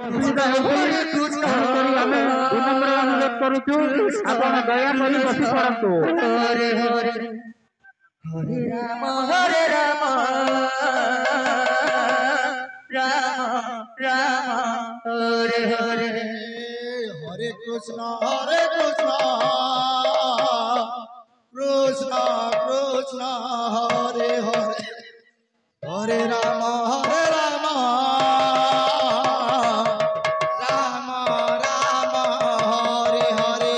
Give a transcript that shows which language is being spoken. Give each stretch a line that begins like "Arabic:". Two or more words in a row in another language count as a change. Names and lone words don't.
Odia: ଅସୁବିଧା ହେଉଛି ତେଣୁକରି ଆମେ ବିନମ୍ର ଅନୁରୋଧ କରୁଛୁ ଆପଣ ଦୟାକରି ବସି ପଡ଼ନ୍ତୁ।
Sanskrit: ହରେ ହରେ ହରେ ରାମ ରାମ ରାମ ହରେ ହରେ हरे कृष्ण कृष्ण कृष्ण हरे हरे हरे राम राम राम हरे हरे